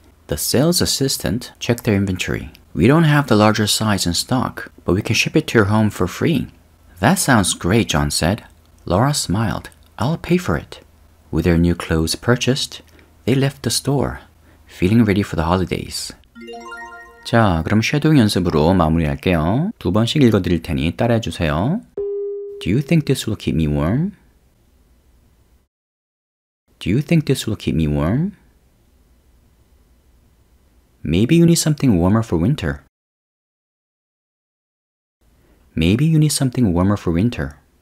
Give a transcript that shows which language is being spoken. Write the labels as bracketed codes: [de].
[en] The sales assistant checked their inventory. We don't have the larger size in stock, but we can ship it to your home for free. That sounds great, John said. Laura smiled. I'll pay for it. With their new clothes purchased, they left the store, feeling ready for the holidays. [ko] 자, 그럼 쉐도잉 연습으로 마무리할게요. 2번씩 읽어드릴 테니 따라해주세요. [en] Do you think this will keep me warm? Do you think this will keep me warm? Maybe you need something warmer for winter. Maybe you need something warmer for winter.